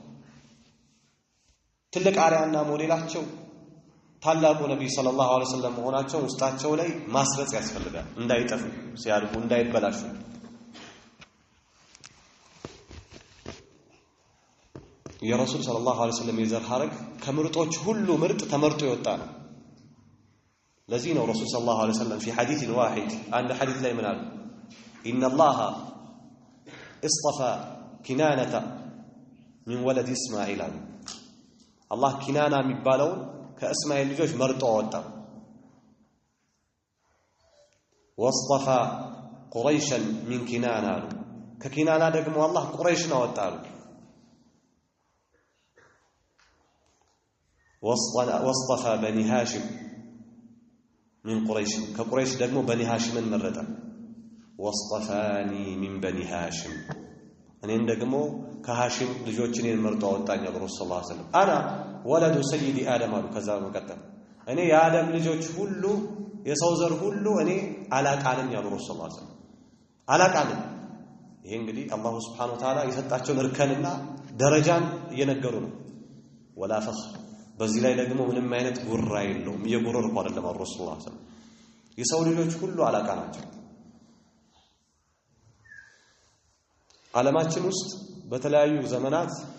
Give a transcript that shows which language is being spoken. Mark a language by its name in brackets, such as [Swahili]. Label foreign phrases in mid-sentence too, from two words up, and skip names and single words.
[Amharic] ትልቅ አርአያና ሞዴላቸው ታላቁ ነብይ [Arabic] صلى الله عليه وسلم [Amharic] መሆናቸው ውስጣቸው ላይ ማስረጽ ያስፈልጋል። እንዳይጠፉ ሲያድጉ እንዳይበላሹ። የረሱል [Arabic] صلى الله عليه وسلم [Amharic] የዘር ሐረግ ከምርጦች ሁሉ ምርጥ ተመርጦ የወጣ ነው። ለዚህ ነው ረሱል [Arabic] صلى الله عليه وسلم في حديث واحد [Amharic] አንድ ሐዲስ ላይ ምን አሉ? [Arabic] إن الله اصطفى كنانة من ولد إسماعيل [Amharic] አሉ። አላህ ኪናና የሚባለውን ከእስማኤል ልጆች መርጦ አወጣ። [Arabic] واصطفى قريشا من كنانة [Amharic] አሉ። ከኪናና ደግሞ አላህ ቁረይሽን አወጣ አሉ። واصطفى [Arabic] بني هاشم من قريش كقريش ደግሞ بني هاشምን መረጠ። واصطفاني من بني هاشم [Amharic] እኔን ደግሞ ከሃሽም ልጆችን መርጦ አወጣኝ ረሱል [Arabic] صلى الله عليه وسلم። انا ولد سيد ادم [Amharic] አሉ። ከዛ በመቀጠል እኔ የአደም ልጆች ሁሉ የሰው ዘር ሁሉ እኔ አላቃ ነኝ ረሱል [Arabic] صلى الله عليه وسلم። [Amharic] አላቃ ነኝ። ይሄ እንግዲህ አላህ [Arabic] سبحانه وتعالى [Amharic] የሰጣቸውን እርከንና ደረጃን እየነገሩ ነው። [Arabic] ولا فخر [Amharic] በዚህ ላይ ደግሞ ምንም አይነት ጉራ የለውም። እየጎረርኩ አይደለም ረሱል [Arabic] صلى الله عليه وسلم። [Amharic] የሰው ልጆች ሁሉ አላቃ ናቸው። ዓለማችን ውስጥ በተለያዩ ዘመናት